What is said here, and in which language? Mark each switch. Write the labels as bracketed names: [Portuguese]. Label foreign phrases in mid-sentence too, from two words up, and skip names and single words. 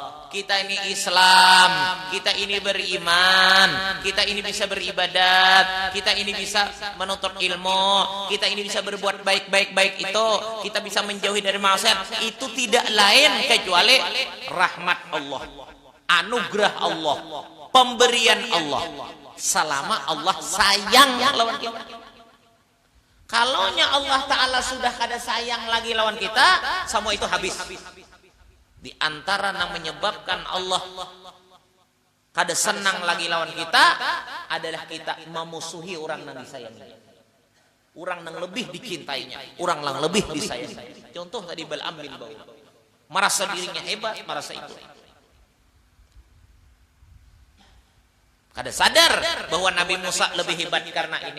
[Indonesian] Kita ini Islam, kita ini beriman, kita ini bisa beribadat, kita ini bisa menuntut ilmu, kita ini bisa berbuat baik itu, kita bisa menjauhi dari maksiat. Itu tidak lain kecuali rahmat Allah, anugerah Allah, pemberian Allah. [Banjar] Selama Allah sayang lawan kita. Kalaunya Allah Ta'ala sudah kada sayang lagi lawan kita, semua itu habis. Di antara yang menyebabkan Allah kada senang lagi lawan kita adalah kita memusuhi orang yang disayangi, orang yang lebih dicintainya, orang yang lebih disayangi. [Indonesian] Contoh tadi Bal'am bin Ba'ur, merasa dirinya hebat, merasa itu. [Banjar] Kada sadar bahwa Nabi Musa lebih hebat karena ini.